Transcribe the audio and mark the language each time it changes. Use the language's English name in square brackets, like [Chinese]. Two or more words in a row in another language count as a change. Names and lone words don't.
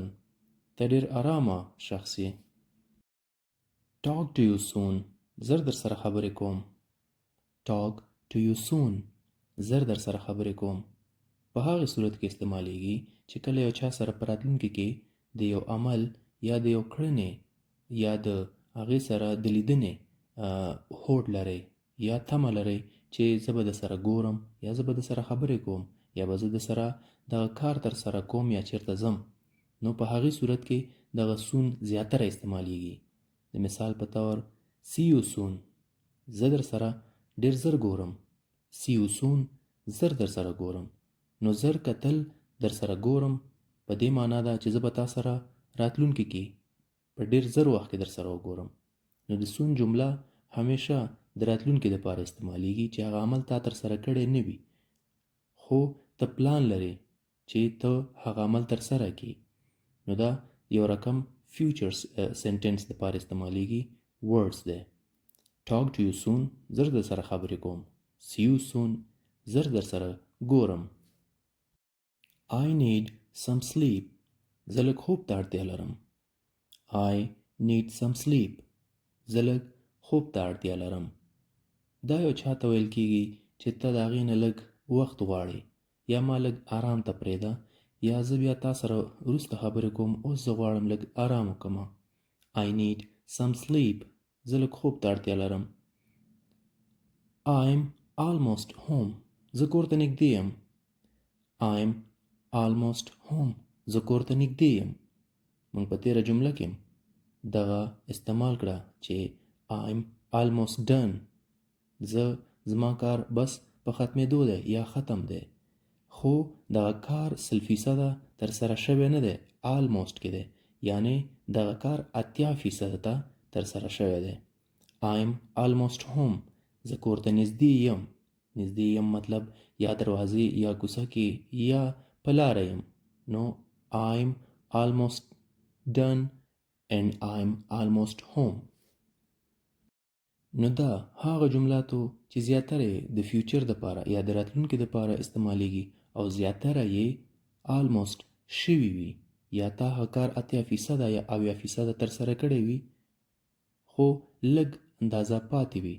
[Pashto] ته ډېر آرامه شخص یې. [English] Talk to you soon. [Pashto] زر در سره خبرې کوم. [English] Talk to you soon. [Pashto] زر در سره خبرې کوم. په هغې صورت کې استعمالیږي چې کله یو چا سره په راتلونکي کې د یو عمل یا د یو کړنې یا د هغې سره د لیدنې هوډ لرئ یا تمه لرئ چې زه به د سره ګورم یا زه به د سره خبرې کوم یا به زه د سره دغه کار تر سره کوم یا چېرته ځم نو په هغې صورت کې دغه سون زیاتره استعمالیږي. د مثال په طور [English] see you soon. [Pashto] زه در سره ډېر زر ګورم. [English] see you soon. [Pashto] زر در سره ګورم. نو زر کتل در سره ګورم په دې معنا ده چې زه به تا سره راتلونکي کې په ډېر زر وخت کې در سره وګورم. نو د سون جمله همیشه د راتلونکي دپاره استعمالیږي چې هغه عمل تا تر سره کړی نه وي خو ته پلان لرې چې ته هغه عمل تر سره کړي. نو دا یو رقم فیوچر سنټنس دپاره استعمالیږي. [English] words دی. talk to you soon. [Pashto] زر در سره خبرې کوم. [English] see you soon. [Pashto] زر در سره ګورم. [English] I need some sleep. [Pashto] زه لږ خوب ته اړتیا لرم. [English] I need some sleep. [Pashto] زه لږ خوب ته اړتیا لرم. دا یو چاته ویل کیږي چې ته د هغې نه لږ وخت غواړې یا ما لږ آرام ته پرېږده یا زه بیا تا سره وروسته خبرې کوم، اوس زه غواړم لږ آرام وکړمه. [English] I need some sleep. [Pashto] زه لږ خوب ته اړتیا لرم. [English] I'm almost home. [Pashto] زه کور ته نږدې یم. [English] I'm almost home. [Pashto] زه کور ته نږدې یم. موږ په تېره جمله کې دغه استعمال کړه چې [English] I'm almost done. [Pashto] زما کار بس په ختمېدو دی یا ختم دی، خو دغه کار 100% تر سره شوی نه دی، almost کې دی، یعنی دغه کار 80% ته تر سره شوی دی. [English] I'm almost home. [Pashto] زه کور ته نږدې یم. نږدې یم مطلب یا دروازې یا کوڅه کې یا په لاره یم. [English] نو I'm almost done and I'm almost home. [Pashto] نو دا هغه جملاتو چې زیاتره د فیوچر دپاره یا د راتلونکي دپاره استعمالیږي او زیاتره یې almost شوي وي یا تا هغه کار 80% یا 90% ترسره کړی وي خو لږ اندازه پاتې وي.